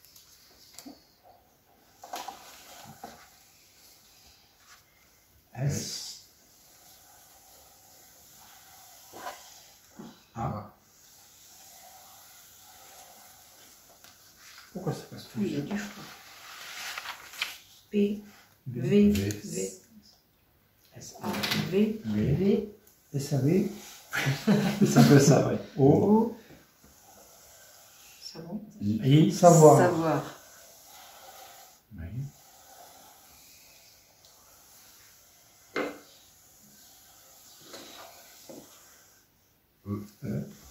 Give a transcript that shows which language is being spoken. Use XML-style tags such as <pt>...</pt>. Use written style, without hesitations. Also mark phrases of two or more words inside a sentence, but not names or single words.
<fr>S. A. Pourquoi ça passe Oui, il y a tout du choix. P, V, V. V, S, A, V, V. V, SAV, C'est un peu ça, oui. O. O. Ça va? I. savoir. Savoir. Oui. E.</fr>